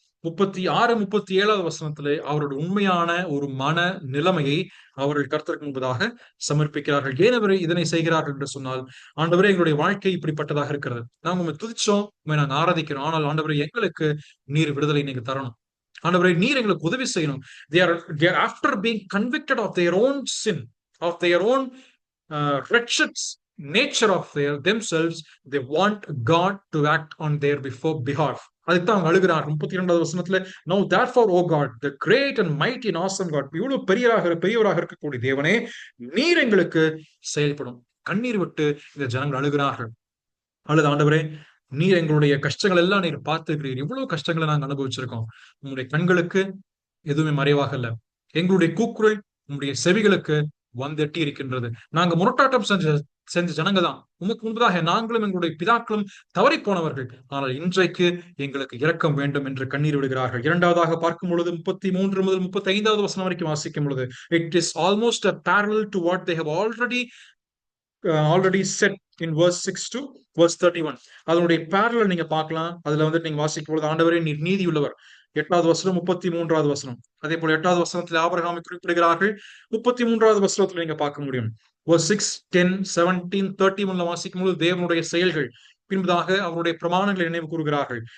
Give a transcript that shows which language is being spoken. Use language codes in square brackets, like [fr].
[ta] 36, 37வது வசனத்திலே அவருடைய உண்மையான ஒரு மன நிலைமையை அவர்கள் கர்த்தருக்கு முன்பதாக சமர்ப்பிக்கிறார்கள். ஏன் அவர் இதனை செய்கிறார்கள் என்று சொன்னால், ஆண்டவரே, எங்களுடைய வாழ்க்கை இப்படிப்பட்டதாக இருக்கிறது, நாங்க உண்மை துதிச்சோம், உண்மை நாங்க ஆராதிக்கிறோம், ஆனால் ஆண்டவரே, எங்களுக்கு நீர் விடுதலை நீங்க தரணும். ஆண்டவரே, நீர் எங்களுக்கு உதவி செய்யணும். [en] they are after being convicted of their own sin, of their own wretched nature of themselves, they want God to act on their behalf. [ta] அதுதான் அவங்க அழுகிறார். 32வது வசனத்துல, [en] now therefore, O God, the great and mighty and awesome God, [ta] இவ்வளவு பெரியவராக இருக்கக்கூடிய தேவனே, நீர் எங்களுக்கு செயல்படும். கண்ணீர் விட்டு இந்த ஜனங்கள் அழுகிறார்கள். அழுது, ஆண்டவரே, நீர் எங்களுடைய கஷ்டங்கள் எல்லாம் நீர் பார்த்துக்கிறீர், இவ்வளவு கஷ்டங்களை நாங்கள் அனுபவிச்சிருக்கோம், உங்களுடைய கண்களுக்கு எதுவுமே மறைவாக இல்ல, எங்களுடைய கூக்குரல் உங்களுடைய செவிகளுக்கு வந்தெட்டி இருக்கின்றது. நாங்க முரட்டாட்டம் செஞ்ச ஜனங்க தான், உமக்கு முன்பதாக நாங்களும் எங்களுடைய பிதாக்களும் தவறி போனவர்கள், ஆனால் இன்றைக்கு எங்களுக்கு இரக்கம் வேண்டும் என்று கண்ணீர் விடுகிறார்கள். இரண்டாவதாக பார்க்கும் பொழுது 33 முதல் 35வது வசனம் வரைக்கும் வாசிக்கும் பொழுது, [en] it is almost a parallel to what they have already said in verse 6 to verse 31. [ta] அதனுடைய parallel நீங்க பார்க்கலாம். அதுல வந்து நீங்க வாசிக்கும் பொழுது, ஆண்டவரே, நீர் நீதி உள்ளவர். 8வது வசனம், 33வது வசனம். அதே போல 8வது வசனத்தில் ஆபிரகாமை குறிப்பிடுகிறார்கள். 33வது வசனத்துல நீங்க பார்க்க முடியும். verse 6, 10, 17, 31ல வாசிக்கும் பொழுது தேவனுடைய செயல்கள், பின்பதாக அவருடைய பிரமாணங்களை நினைவு கூறுகிறார்கள்.